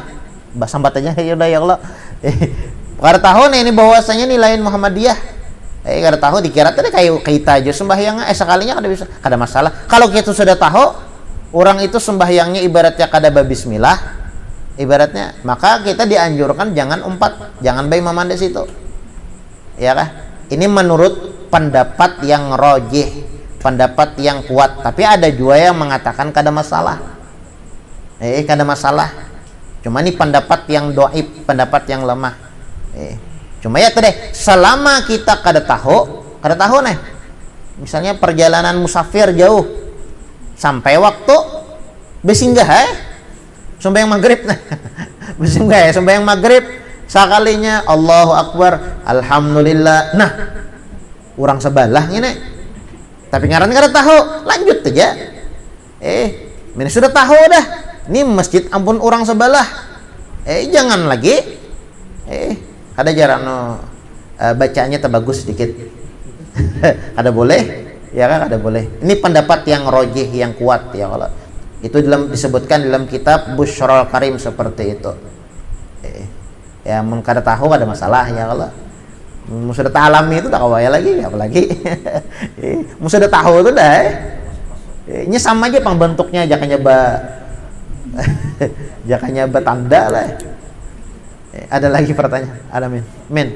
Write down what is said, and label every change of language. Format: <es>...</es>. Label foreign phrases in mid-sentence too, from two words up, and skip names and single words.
<bjn>Sambat aja ya udah</bjn> <ar>ya Allah.</ar> <bjn>Kada tahu nih ini bahwasanya ini lain Muhammadiyah. Kada tahu dikira tadi kayak kita aja sembahyang sekalinya kada bisa, kada masalah. Kalau kita sudah tahu orang itu sembahyangnya ibaratnya kada bismillah, ibaratnya, maka kita dianjurkan jangan umpat, jangan imaman di situ. Ya kah?</bjn> <id>Ini menurut pendapat yang rajih, pendapat yang kuat.</id> <bjn>Tapi ada juga yang mengatakan kada masalah. Kada masalah.</bjn> <id>Cuma ini pendapat yang dhaif, pendapat yang lemah.</id> <bjn>Cuma ya tadi selama kita kada tahu nih.</bjn> <id>Misalnya perjalanan musafir jauh sampai waktu besinggah sembahyang maghrib nah.</id> <bjn>Besinggah sembahyang maghrib sekalinya</bjn> <ar>Allahu Akbar</ar> <bjn>alhamdulillah. Nah, orang sebelah ini tapi ngaran kada tahu, lanjut aja. Ini sudah tahu dah. Ini masjid ampun orang sebelah.</bjn> <id>Jangan lagi. Ada jarak bacanya terbagus sedikit. Ada boleh? Ya kan, ada boleh. Ini pendapat yang rajih, yang kuat ya kalau. Itu disebutkan dalam kitab Busyrul Karim seperti itu.</id> <bjn>Ya mun kada tahu ada masalah ya kalau. Mun sudah ta'alami itu tak kawaya lagi, apalagi. Mun sudah tahu itu dah. Ini sama aja pembentuknya jakanya jakanya tanda lah.</bjn> <id>Ada lagi pertanyaan? Ada min.</id>